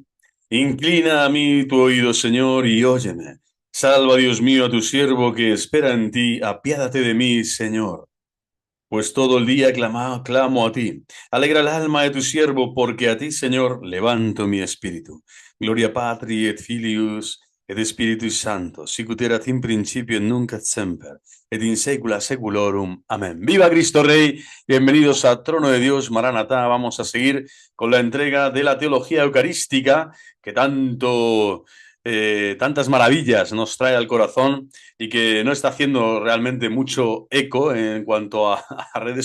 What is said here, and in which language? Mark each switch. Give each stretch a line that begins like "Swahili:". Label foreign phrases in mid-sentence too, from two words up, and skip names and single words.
Spanish: Inclina a mí tu oído, Señor, y óyeme. Salva, Dios mío, a tu siervo que espera en ti. Apiádate de mí, Señor. Pues todo el día clamo a ti. Alegra el alma de tu siervo, porque a ti, Señor, levanto mi espíritu.
Latin: Gloria Patri et Filius et Spiritus Santo, sic ut erat in principio et nunc et semper, et in saecula saeculorum.
Spanish: Amén. ¡Viva Cristo Rey! Bienvenidos a Trono de Dios, Maranatá. Vamos a seguir con la entrega de la teología eucarística que tantas maravillas nos trae al corazón y que no está haciendo realmente mucho eco en cuanto a redes